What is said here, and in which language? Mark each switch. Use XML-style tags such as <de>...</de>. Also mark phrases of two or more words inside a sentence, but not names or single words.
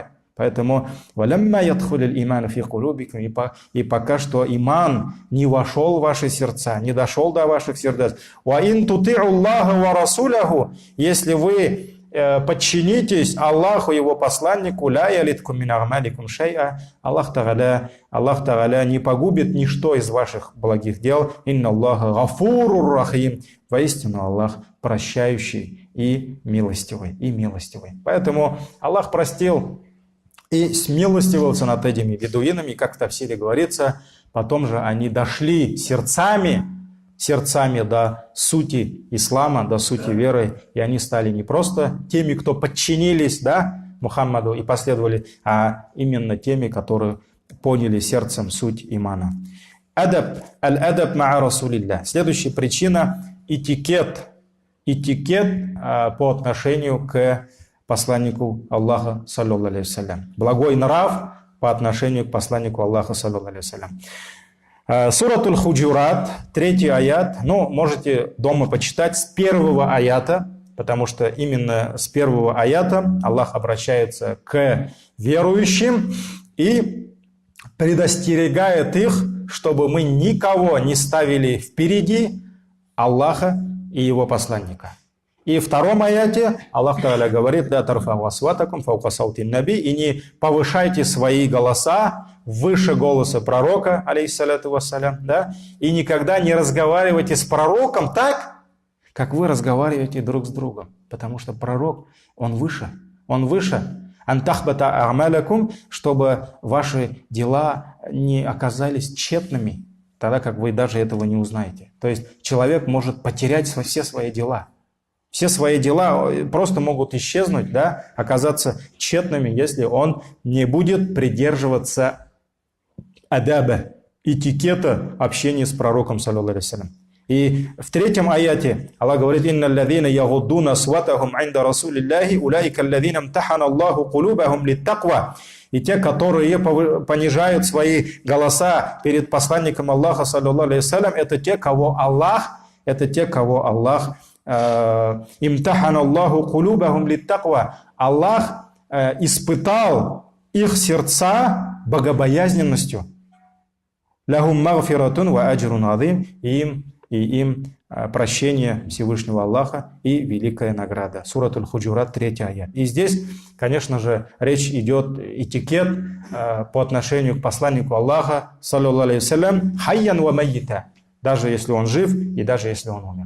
<ru>Поэтому и пока что иман не вошел в ваши сердца, не дошел до ваших сердец. Если вы подчинитесь Аллаху, его посланнику, Аллах Тааля не погубит ничто из ваших благих дел.</ru> <ar>إن الله غفور رحيم.</ar> <ru>Воистину Аллах прощающий и милостивый. Поэтому Аллах простил и смилостивился над этими бедуинами, как в Тафсире говорится. Потом же они дошли сердцами до сути ислама, до сути веры, и они стали не просто теми, кто подчинились, да, Мухаммаду и последовали, а именно теми, которые поняли сердцем суть имана.</ru> <ar>الأدب مع رسول الله.</ar> <ru>Следующая причина – этикет по отношению к посланнику Аллаха,</ru> <ar>صلى الله عليه وسلم.</ar> <ru>Благой нрав по отношению к посланнику Аллаха,</ru> <ar>صلى الله عليه وسلم.</ar> <ru>Сурат Аль-Худжурат, 3 аят. Можете дома почитать с 1 аята, потому что именно с 1 аята Аллах обращается к верующим и предостерегает их, чтобы мы никого не ставили впереди Аллаха и его посланника. И в 2 аяте Аллах Тааля говорит:</ru> <ar>«لا ترفعوا أصواتكم فوق صوت النبي»,</ar> <ru>и не повышайте свои голоса выше голоса пророка,</ru> <ar>عليه الصلاة والسلام,</ar> <ru>да? И никогда не разговаривайте с пророком так, как вы разговариваете друг с другом. Потому что пророк, он выше.</ru> <ar>أن تحبط أعمالكم,</ar> <ru>чтобы ваши дела не оказались тщетными, тогда как вы даже этого не узнаете. То есть человек может потерять все свои дела. Все свои дела просто могут исчезнуть, да, оказаться тщетными, если он не будет придерживаться адаба, этикета общения с пророком,</ru> <ar>صلى الله عليه وسلم.</ar> <ru>И в 3 аяте Аллах говорит:</ru> <ar>«إن الذين يغضون أصواتهم عند رسول الله أولئك الذين امتحن الله قلوبهم للتقوى».</ar> <ru>И те, которые понижают свои голоса перед посланником Аллаха,</ru> <ar>صلى الله عليه وسلم,</ar> <ru>это те, кого Аллах</ru> <ar>امتحن الله قلوبهم للتقوى.</ar> <ru>Аллах испытал их сердца богобоязненностью.</ru> <ar>لهم مغفرة وأجر عظيم.</ar> <ru>И им прощение Всевышнего Аллаха и великая награда. Сурат Аль-Худжурат, 3 аят. И здесь, конечно же, речь идет этикет по отношению к посланнику Аллаха,</ru> <ar>صلى الله عليه وسلم، حيا وميتا,</ar> <ru>даже если он жив и даже если он умер.</ru>